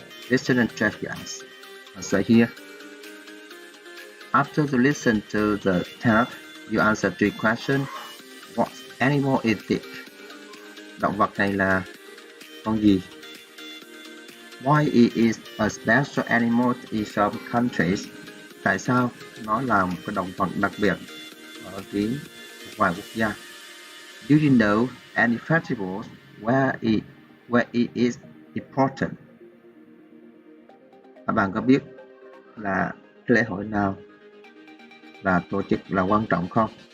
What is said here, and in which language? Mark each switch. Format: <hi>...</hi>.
<en>Listen and check your answer here. After you listen to the tape, you answer 3 questions. What animal is it?</en> <vi>Động vật này là con gì?</vi> <en>Why it is a special animal in some countries?</en> <vi>Tại sao nó là một cái động vật đặc biệt ở vài quốc gia?</vi> <en>Do you know any festivals where it is important?</en> <vi>Các bạn có biết là cái lễ hội nào là tổ chức là quan trọng không?</vi>